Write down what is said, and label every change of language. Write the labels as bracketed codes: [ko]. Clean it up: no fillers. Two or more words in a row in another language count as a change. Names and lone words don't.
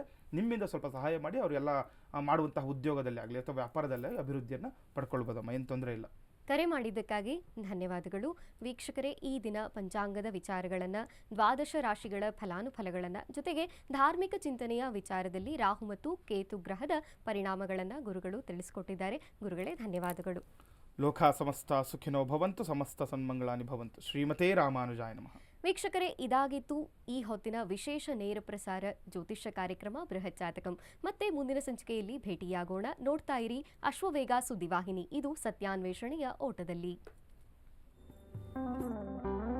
[kn] ನಿಮ್ಮಿಂದ ಸ್ವಲ್ಪ ಸಹಾಯ ಮಾಡಿ ಅವರೆಲ್ಲ ಮಾಡುವಂತಹ ಉದ್ಯೋಗದಲ್ಲಿ ಆಗಲಿ ಅಥವಾ ವ್ಯಾಪಾರದಲ್ಲೇ ಅಭಿವೃದ್ಧಿಯನ್ನು ಪಡ್ಕೊಳ್ಬೋದಮ್ಮ, ಏನು ತೊಂದರೆ ಇಲ್ಲ. ಕರೆ ಮಾಡಿದ್ದಕ್ಕಾಗಿ ಧನ್ಯವಾದಗಳು. ವೀಕ್ಷಕರೇ, ಈ ದಿನ ಪಂಚಾಂಗದ ವಿಚಾರಗಳನ್ನು, ದ್ವಾದಶ ರಾಶಿಗಳ ಫಲಾನುಫಲಗಳನ್ನು, ಜೊತೆಗೆ ಧಾರ್ಮಿಕ ಚಿಂತನೆಯ ವಿಚಾರದಲ್ಲಿ ರಾಹು ಮತ್ತು ಕೇತು ಗ್ರಹದ ಪರಿಣಾಮಗಳನ್ನು ಗುರುಗಳು ತಿಳಿಸಿಕೊಟ್ಟಿದ್ದಾರೆ. ಗುರುಗಳೇ ಧನ್ಯವಾದಗಳು. [sa] ಲೋಕ ಸಮಸ್ತ ಸುಖಿನೋ ಭವಂತು, ಸಮಸ್ತ ಸನ್ಮಂಗಳಾನಿ ಭವಂತು. ಶ್ರೀಮತೇ ರಾಮಾನುಜಾಯ ನಮಃ. [kn] ವೀಕ್ಷಕರೇ, ಇದಾಗಿತ್ತು ಈ ಹೊತ್ತಿನ ವಿಶೇಷ ನೇರ ಪ್ರಸಾರ ಜ್ಯೋತಿಷ್ಯ ಕಾರ್ಯಕ್ರಮ ಬೃಹತ್ ಜಾತಕಂ. ಮತ್ತೆ ಮುಂದಿನ ಸಂಚಿಕೆಯಲ್ಲಿ ಭೇಟಿಯಾಗೋಣ. ನೋಡ್ತಾ ಇರಿ ಅಶ್ವವೇಗ ಸುದ್ದಿವಾಹಿನಿ. ಇದು ಸತ್ಯಾನ್ವೇಷಣೆಯ ಓಟದಲ್ಲಿ.